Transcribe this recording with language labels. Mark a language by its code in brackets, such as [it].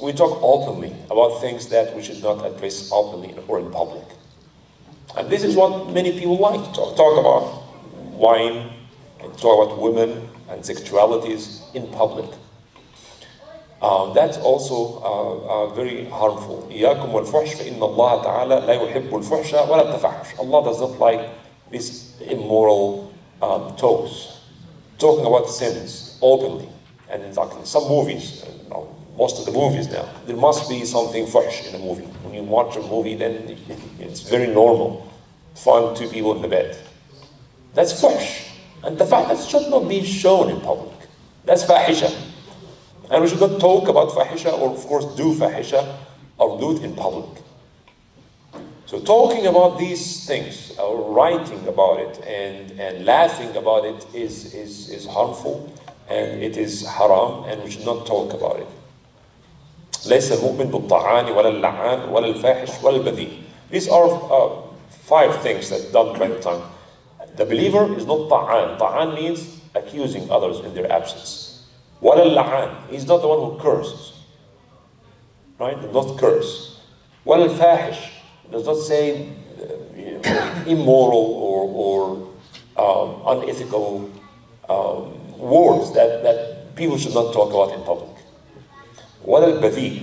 [en] We talk openly about things that we should not address openly or in public. And this is what many people like to talk about wine, and talk about women and sexualities in public. That's also very harmful. [ar] إياكم والفحش فإن الله تعالى لا يحب الفحش ولا التفحش. [en] Allah does not like these immoral talks, talking about sins openly. And in fact, in some movies, most of the movies now, there must be something fuhsh in a movie. When you watch a movie, then it's very normal to find two people in the bed. That's fuhsh. And the fact that should not be shown in public. That's fahisha. And we should not talk about fahisha, or of course do fahisha, or do it in public. So talking about these things, or writing about it, and laughing about it is harmful, and it is haram, and we should not talk about it. [ar] ليس المؤمن بالطعان ولا اللعان ولا الفاحش ولا البذيء. [en] These are 5 things that are done by the tongue. The believer is not ta'an. Ta'an means accusing others in their absence. Wala la'an. He's not the one who curses. Right? Does not curse. Wala al-fahish. Does not say immoral or unethical words that people should not talk about in public. Wala al-badhi.